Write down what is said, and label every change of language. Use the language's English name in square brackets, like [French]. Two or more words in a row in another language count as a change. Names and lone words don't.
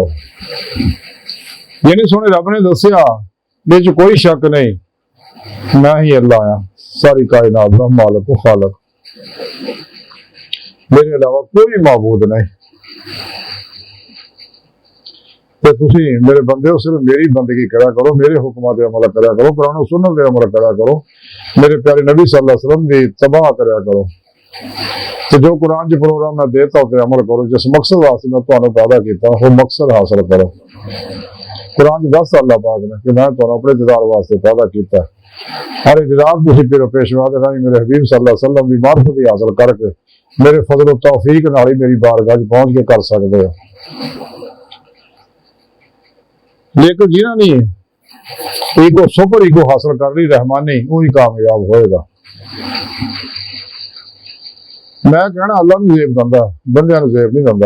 [Punjabi] ਯਾਨੀ ਸੋਣੇ ਰੱਬ ਨੇ ਦੱਸਿਆ ਬਿਚ ਕੋਈ ਸ਼ੱਕ ਨਹੀਂ, ਮੈਂ ਹੀ ਅੱਲਾਹ ਹਾਂ, ਸਾਰੀ ਕਾਇਨਾਤ ਦਾ ਮਾਲਿਕ ਖ਼ਾਲਿਕ, ਮੇਰੇ ਅਲਾਵਾ ਕੋਈ ਮਾਬੂਦ ਨਹੀਂ। ਤੋ ਤੁਸੀ ਮੇਰੇ ਬੰਦੇ ਹੋ ਸਿਰਫ਼ ਮੇਰੀ ਬੰਦਗੀ ਕਰਾ ਕਰੋ, ਮੇਰੇ ਹੁਕਮਾਂ ਤੇ ਅਮਲ ਕਰਾ ਕਰੋ, ਕੁਰਾਨ ਸੁੰਨਤ ਤੇ ਅਮਲ ਕਰਾ ਕਰੋ, ਮੇਰੇ ਪਿਆਰੇ ਨਬੀ [Arabic] صلى الله عليه وسلم [Punjabi] ਦੀ ਤਬਾਹ ਕਰਾ ਕਰੋ। ਤੇ ਜੋ ਕੁਰਾਨ 'ਚ ਪ੍ਰੋਗਰਾਮ ਮੈਂ ਦੇਤਾ ਉੱਤੇ ਅਮਲ ਕਰੋ। ਜਿਸ ਮਕਸਦ ਵਾਸਤੇ ਮੈਂ ਤੁਹਾਨੂੰ ਪੈਦਾ ਕੀਤਾ ਉਹ ਮਕਸਦ ਹਾਸਲ ਕਰੋ। ਕੁਰਾਨ 'ਚ ਦੱਸਦਾ ਅੱਲਾਹ ਪਾਕ ਨੇ ਕਿ ਮੈਂ ਤੁਹਾਨੂੰ ਆਪਣੇ ਦੀਦਾਰ ਵਾਸਤੇ ਪੈਦਾ ਕੀਤਾ। ਹਰ ਦੀਦਾਰ ਤੁਸੀਂ ਫਿਰ ਪੇਸ਼ਵਾ ਦੇ ਰਾਹੀਂ ਮੇਰੇ ਹਬੀਬ [Arabic] صلى الله عليه وسلم [Punjabi] ਦੀ ਮਾਰਫਤ ਹੀ ਹਾਸਲ ਕਰਕੇ ਮੇਰੇ ਫਜ਼ਲ ਤੇ ਤੌਫੀਕ ਨਾਲ ਹੀ ਮੇਰੀ ਬਾਰਗਾਹ 'ਚ ਪਹੁੰਚ ਕੇ ਕਰ ਸਕਦੇ ਹੋ। ਲੇਕਿਨ ਜਿਨ੍ਹਾਂ ਨੇ [English] ego super ego [Punjabi] ਹਾਸਲ ਕਰ ਲਈ ਰਹਿਮਾਨੀ, ਉਹ ਹੀ ਕਾਮਯਾਬ ਹੋਏਗਾ। ਮੈਂ ਕਹਿਣਾ ਅੱਲਾਹ ਨੂੰ ਜ਼ੇਬ ਦਿੰਦਾ, ਬੰਦਿਆਂ ਨੂੰ ਜ਼ੇਬ ਨਹੀਂ ਦਿੰਦਾ।